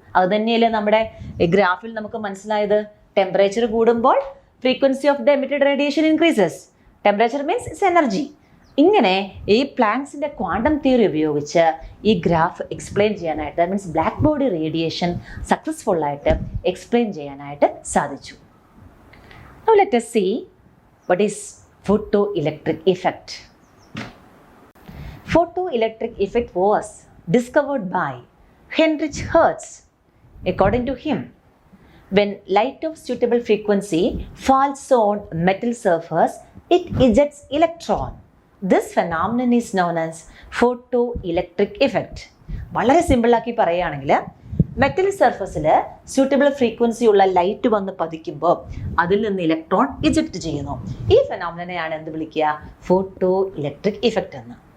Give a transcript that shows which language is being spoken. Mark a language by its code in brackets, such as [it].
[ml] അത് തന്നെയല്ലേ നമ്മുടെ ഗ്രാഫിൽ നമുക്ക് മനസ്സിലായത്. ടെമ്പറേച്ചർ കൂടുമ്പോൾ [en] Frequency of the emitted radiation increases. Temperature means its energy. [ml] ഇങ്ങനെ ഈ പ്ലാങ്ക്സിൻ്റെ ക്വാണ്ടം തിയറി ഉപയോഗിച്ച് ഈ ഗ്രാഫ് എക്സ്പ്ലെയിൻ ചെയ്യാനായിട്ട്, that means black body radiation സക്സസ്ഫുള്ളായിട്ട് explain ചെയ്യാനായിട്ട് സാധിച്ചു. [en] Now let us see what is photoelectric effect. Photoelectric effect was discovered by Heinrich Hertz. According to him, when light of suitable frequency falls on metal surface, it ejects electron. This phenomenon is known as photoelectric effect. [ml] വളരെ സിമ്പിളാക്കി പറയുകയാണെങ്കിൽ, metal സർഫസിൽ suitable frequency ഉള്ള light വന്ന് പതിക്കുമ്പോൾ അതിൽ നിന്ന് electron eject ചെയ്യുന്നു. ഈ ഫെനോമിനനെയാണ് എന്ത് വിളിക്കുക? ഫോട്ടോ ഇലക്ട്രിക് ഇഫക്റ്റ് എന്ന്.